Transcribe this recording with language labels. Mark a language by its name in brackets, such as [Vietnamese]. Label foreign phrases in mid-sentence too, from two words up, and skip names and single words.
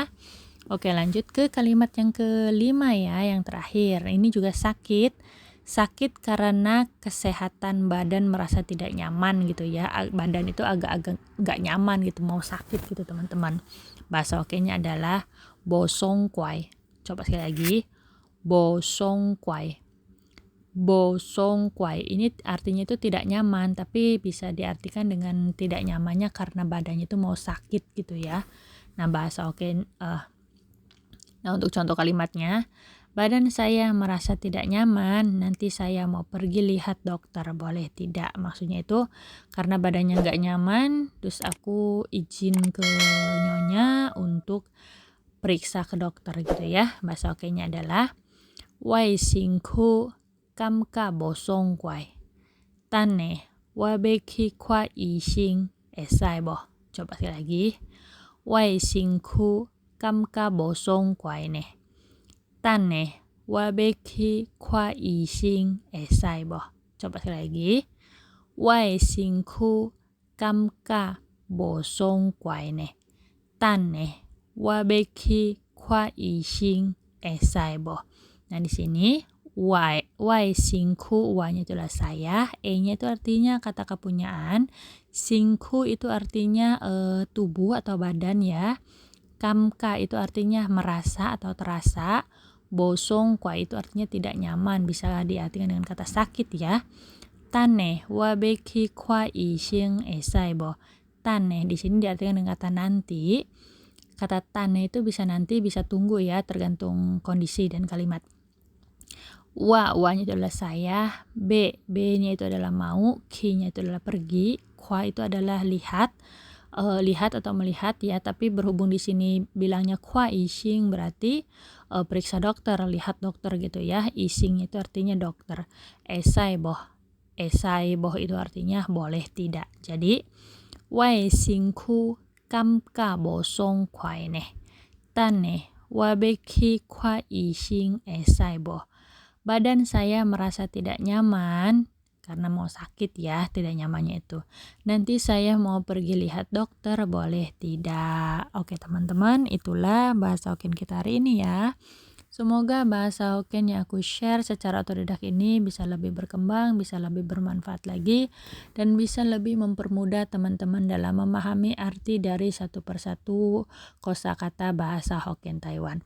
[Indonesian] Oke, lanjut ke kalimat yang kelima ya, yang terakhir. Ini juga sakit. Sakit karena kesehatan badan merasa tidak nyaman gitu ya. Badan itu agak-agak nggak nyaman gitu, mau sakit gitu teman-teman. Bahasa Hokkiennya adalah [Min Nan Chinese] bosong kuai. [Indonesian] Coba sekali lagi. [Min Nan Chinese] Bosong kuai. Bosong kuai. [Indonesian] Ini artinya itu tidak nyaman, tapi bisa diartikan dengan tidak nyamannya karena badannya itu mau sakit gitu ya. Nah, bahasa Hokkien nah, untuk contoh kalimatnya, badan saya merasa tidak nyaman, nanti saya mau pergi lihat dokter, boleh tidak? Maksudnya itu karena badannya nggak nyaman, terus aku izin ke nyonya untuk periksa ke dokter gitu ya. Bahasa Hokkiennya adalah [Min Nan Chinese] wai singku kamka bosong kuai tane wabeki kwa ising esai boh. [Indonesian] Coba sekali lagi. [Min Nan Chinese] Wai singku kamka bosong kuai ne tane wabeki kwa ising esai boh. [Indonesian] Coba sekali lagi. [Min Nan Chinese] Wai singku kamka bosong kuai ne tane wabeki kwa ising esai boh. [Indonesian] Nah, di sini [Min Nan Chinese] wai singku, [Indonesian] wanya itu adalah saya, e-nya itu artinya kata kepunyaan, singku itu artinya tubuh atau badan ya. Kamka itu artinya merasa atau terasa. [Min Nan Chinese] Bosong kwa [Indonesian] itu artinya tidak nyaman, bisa diartikan dengan kata sakit ya. [Min Nan Chinese] Tane wabeki kwa ising esai bo. [Indonesian] Tane di sini diartikan dengan kata nanti. Kata tane itu bisa nanti, bisa tunggu ya, tergantung kondisi dan kalimat. Wa-nya itu adalah saya, B-nya itu adalah mau, Ki-nya itu adalah pergi, kwa itu adalah lihat. Lihat atau melihat ya, tapi berhubung di sini bilangnya [Min Nan Chinese] kwa ising [Indonesian] berarti periksa dokter, lihat dokter gitu ya. Ising itu artinya dokter. [Min Nan Chinese] Esai boh [Indonesian] itu artinya boleh tidak. [Min Nan Chinese] Jadi wai singku kamka bosong kwai neh tane wabeki kwa ising esai boh. [Indonesian] Badan saya merasa tidak nyaman karena mau sakit ya, tidak nyamannya itu. Nanti saya mau pergi lihat dokter, boleh tidak? Oke teman-teman, itulah bahasa Hokkien kita hari ini ya. Semoga bahasa Hokkien yang aku share secara otodidak ini bisa lebih berkembang, bisa lebih bermanfaat lagi, dan bisa lebih mempermudah teman-teman dalam memahami arti dari satu persatu kosakata bahasa Hokkien Taiwan.